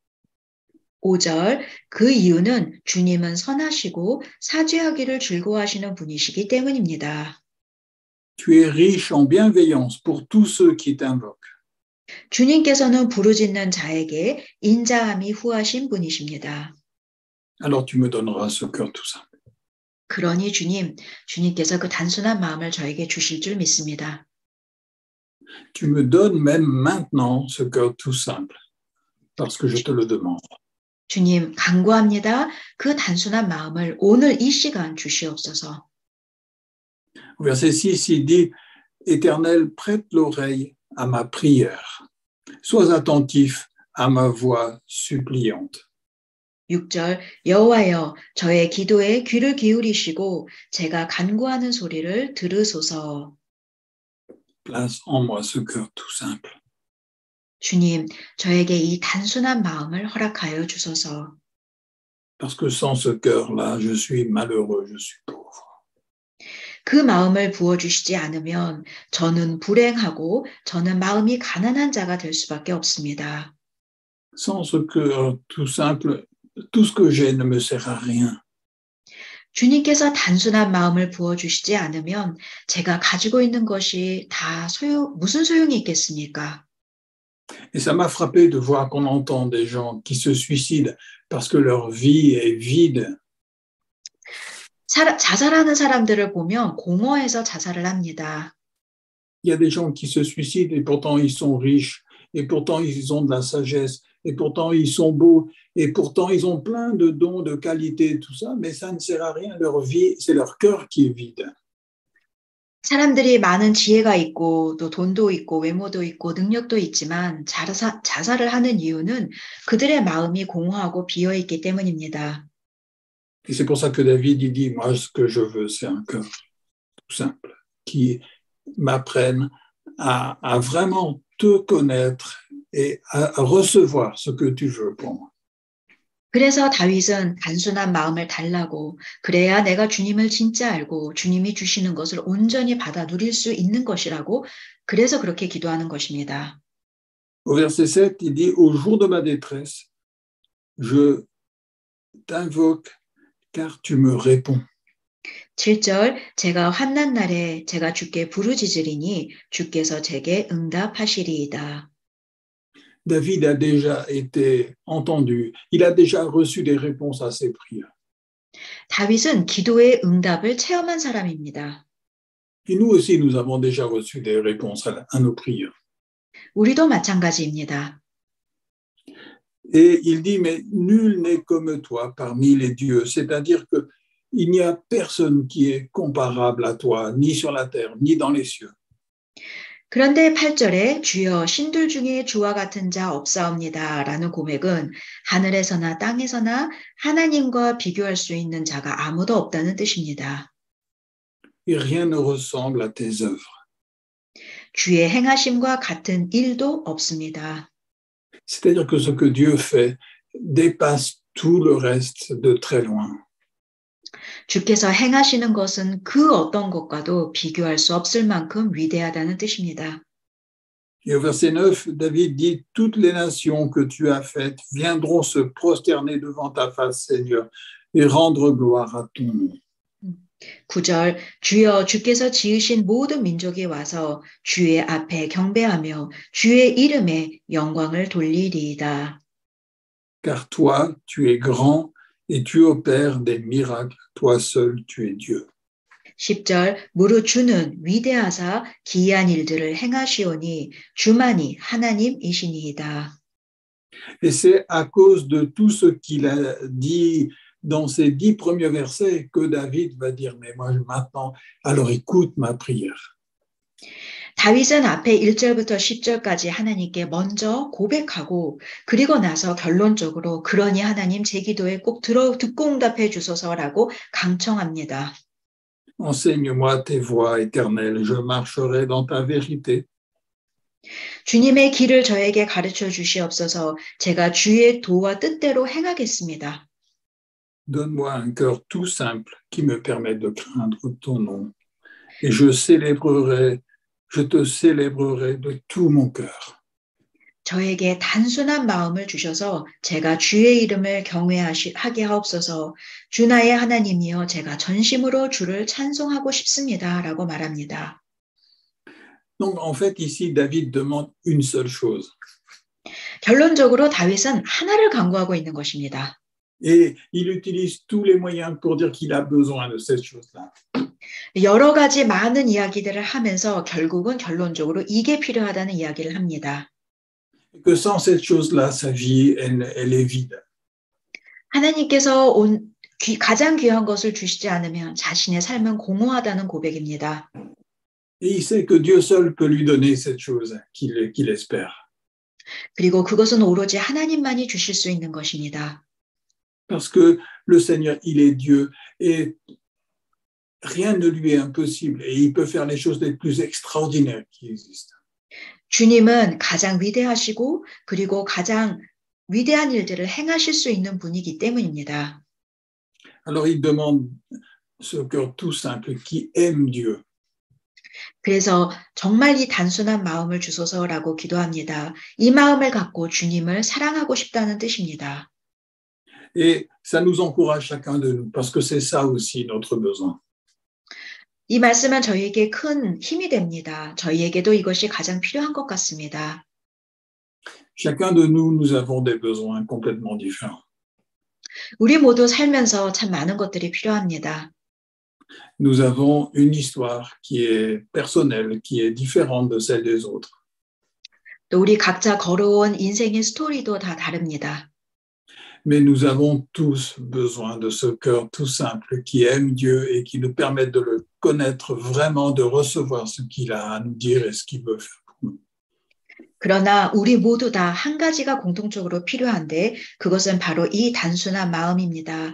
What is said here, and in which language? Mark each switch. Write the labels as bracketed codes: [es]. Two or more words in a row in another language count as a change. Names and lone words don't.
[ko] 5절 그 이유는 주님은 선하시고 사죄하기를 즐거워하시는 분이시기 때문입니다. [fr] Tu es riche en bienveillance pour tous ceux qui t'invoquent. [ko] 주님께서는 부르짖는 자에게 인자함이 후하신 분이십니다. [fr] Alors tu me donneras ce cœur tout simple. [ko] 그러니 주님께서 그 단순한 마음을 저에게 주실 줄 믿습니다. [fr] Tu me donnes même maintenant ce cœur tout simple, parce que je te le demande. [ko] 주님, 간구합니다. 그 단순한 마음을 오늘 이 시간 주시옵소서. [fr] Au verset 6, il dit, Éternel, prête l'oreille à ma prière. Sois attentif à ma voix suppliante. [ko] 6절 여호와여 저의 기도에 귀를 기울이시고 제가 간구하는 소리를 들으소서. [fr] Place en moi ce cœur tout simple. [ko] 주님, 저에게 이 단순한 마음을 허락하여 주소서. [fr] Parce que sans ce cœur-là, je suis malheureux, je suis pauvre. [ko] 그 마음을 부어주시지 않으면 저는 불행하고 저는 마음이 가난한 자가 될 수밖에 없습니다. [fr] Sans ce cœur tout simple, tout ce que j'ai ne me sert à rien. [ko] 주님께서 단순한 마음을 부어주시지 않으면 제가 가지고 있는 것이 다 무슨 소용이 있겠습니까? [fr] Et ça m'a frappé de voir qu'on entend des gens qui se suicident parce que leur vie est vide. [ko] 자살하는 사람들을 보면 공허해서 자살을 합니다. [fr] Il y a des gens qui se suicident et pourtant ils sont riches, et pourtant ils ont de la sagesse, et pourtant ils sont beaux, et pourtant ils ont plein de dons, de qualités, tout ça, mais ça ne sert à rien. Leur vie, c'est leur cœur qui est vide. [ko] 사람들이 많은 지혜가 있고 또 돈도 있고 외모도 있고 능력도 있지만 자살을 하는 이유는 그들의 마음이 공허하고 비어있기 때문입니다. [fr] Et c'est pour ça que David il dit, moi ce que je veux, c'est un cœur tout simple, qui m'apprenne à vraiment te connaître et à recevoir ce que tu veux pour moi. [ko] 그래서 다윗은 단순한 마음을 달라고 그래야 내가 주님을 진짜 알고 주님이 주시는 것을 온전히 받아 누릴 수 있는 것이라고 그래서 그렇게 기도하는 것입니다. [fr] Au verset 7, il dit, au jour de ma détresse, je t'invoque car tu me réponds. [ko] 7절 제가 환난 날에 제가 주께 부르짖으리니 주께서 제게 응답하시리이다. [fr] David a déjà été entendu, il a déjà reçu des réponses à ses prières. [ko] 다윗은 기도의 응답을 체험한 사람입니다. [fr] Et nous aussi, nous avons déjà reçu des réponses à nos prières. [ko] 우리도 마찬가지입니다. [fr] Et il dit, mais nul n'est comme toi parmi les dieux. C'est-à-dire qu'il n'y a personne qui est comparable à toi, ni sur la terre, ni dans les cieux. [ko] 그런데 8절에 주여 신들 중에 주와 같은 자 없사옵니다 라는 고백은 하늘에서나 땅에서나 하나님과 비교할 수 있는 자가 아무도 없다는 뜻입니다. [fr] Et rien ne ressemble à tes œuvres. [ko] 주의 행하심과 같은 일도 없습니다. [fr] C'est-à-dire que ce que Dieu fait dépasse tout le reste de très loin. [ko] 주께서 행하시는 것은 그 어떤 것과도 비교할 수 없을 만큼 위대하다는 뜻입니다. [fr] Et au verset 9, David dit, toutes les nations que tu as faites viendront se prosterner devant ta face, Seigneur, et rendre gloire à ton nom. [ko] 9절 주여 주께서 지으신 모든 민족이 와서 주의 앞에 경배하며 주의 이름에 영광을 돌리리이다. [fr] Car toi, tu es grand et tu opères des miracles. Toi seul, tu es Dieu. [ko] 10절 무릇 주는 위대하사 기이한 일들을 행하시오니 주만이 하나님이시니이다. [fr] Et c'est à cause de tout ce qu'il a dit dans ces 10 premiers versets que David va dire, mais moi maintenant, alors écoute ma prière. [ko] 다윗은 앞에 1절부터 10절까지 하나님께 먼저 고백하고 그리고 나서 결론적으로 그러니 하나님 제 기도에 꼭 듣고 응답해 주소서라고 강청합니다. [fr] Enseigne-moi tes voies éternelles, je marcherai dans ta vérité. [ko] 주님의 길을 저에게 가르쳐 주시옵소서. 제가 주의 도와 뜻대로 행하겠습니다. [fr] Donne-moi un cœur tout simple qui me permette de craindre ton nom. Et je te célébrerai de tout mon cœur. [ko] 저에게 단순한 마음을 주셔서 제가 주의 이름을 경외하게 하옵소서. 주 나의 하나님이여 제가 전심으로 주를 찬송하고 싶습니다. 라고 말합니다. [fr] Donc en fait ici David demande une seule chose. [ko] 결론적으로 다윗은 하나를 간구하고 있는 것입니다. [fr] Et il utilise tous les moyens pour dire qu'il a besoin de cette chose-là. [ko] 여러 가지 많은 이야기들을 하면서 결국은 결론적으로 이게 필요하다는 이야기를 합니다. [fr] Que sans cette chose-là, sa vie, elle est vide. [ko] 하나님께서 가장 귀한 것을 주시지 않으면 자신의 삶은 공허하다는 고백입니다. [fr] Et il sait que Dieu seul peut lui donner cette chose qu'il espère. [ko] 그리고 그것은 오로지 하나님만이 주실 수 있는 것입니다. [fr] Parce que le Seigneur, il est Dieu et rien ne lui est impossible et il peut faire les choses les plus extraordinaires qui existent. [ko] 주님은 가장 위대하시고 그리고 가장 위대한 일들을 행하실 수 있는 분이기 때문입니다. [fr] Alors il demande ce cœur tout simple qui aime Dieu. [ko] 그래서 정말 이 단순한 마음을 주소서라고 기도합니다. 이 마음을 갖고 주님을 사랑하고 싶다는 뜻입니다. [fr] Et ça nous encourage chacun de nous parce que c'est ça aussi notre besoin. [ko] 이 말씀은 저희에게 큰 힘이 됩니다. 저희에게도 이것이 가장 필요한 것 같습니다. [fr] Chacun de nous, nous avons des besoins complètement différents. [ko] 우리 모두 살면서 참 많은 것들이 필요합니다. [fr] Nous avons une histoire qui est personnelle, qui est différente de celle des autres. [ko] 또 우리 각자 걸어온 인생의 스토리도 다 다릅니다. [fr] Mais nous avons tous besoin de ce cœur tout simple qui aime Dieu et qui nous permet de le connaître vraiment, de recevoir ce qu'il a à nous dire et ce qu'il veut faire pour nous. [ko] 그러나 우리 모두 다 한 가지가 공통적으로 필요한데 그것은 바로 이 단순한 마음입니다.